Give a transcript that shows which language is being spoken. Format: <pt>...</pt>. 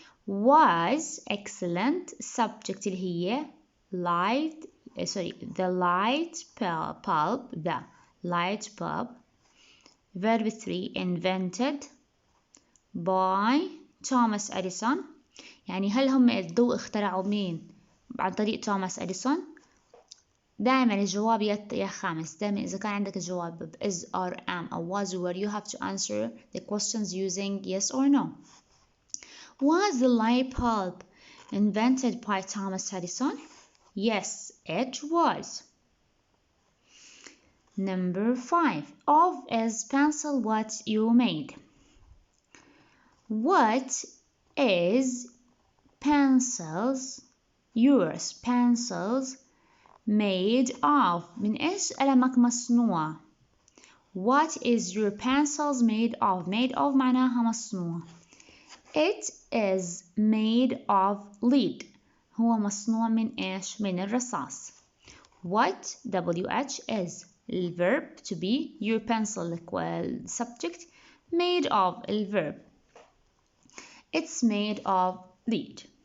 <en>Was excellent, subject</en> <ar>اللي هي</ar> <en>light, the light bulb, the light bulb. Verb 3 invented by Thomas Edison.</en> <ar>يعني هل هم الضوء اخترعوا مين عن طريق توماس أديسون؟ دائما الجواب يا خامس. دائما إذا كان عندك الجواب</ar> <en>is or am أو was or were, you have to answer the questions using yes or no. Was the light bulb invented by Thomas Edison? Yes, it was. Number 5. Of is pencil what you made. What is pencils, yours pencils, made of؟</en> <ar>من إيش قلمك مصنوع؟</ar> <en>What is your pencils made of؟ made of</en> <ar>معناها مصنوع.</ar> <en>It is made of lead.</en> <ar>هو مصنوع من إيش؟ من الرصاص.</ar> <en>What WH is الverb to be, your pencil subject, made of الverb. It's made of lead.</en>